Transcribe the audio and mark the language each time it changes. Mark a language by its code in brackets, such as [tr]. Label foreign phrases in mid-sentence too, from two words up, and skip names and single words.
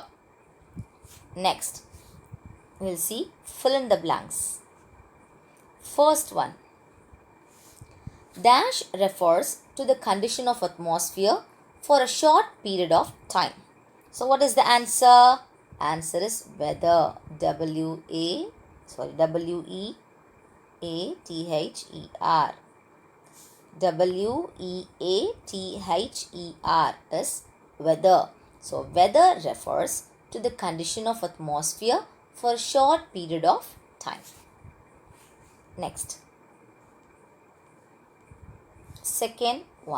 [en] Next, we'll see fill in the blanks. First one, dash refers to the condition of atmosphere for a short period of time. So what is the answer? Answer is weather. W-E-A-T-H-E-R. W-E-A-T-H-E-R is weather. So weather refers to the condition of atmosphere for a short period of time. Next. Second one.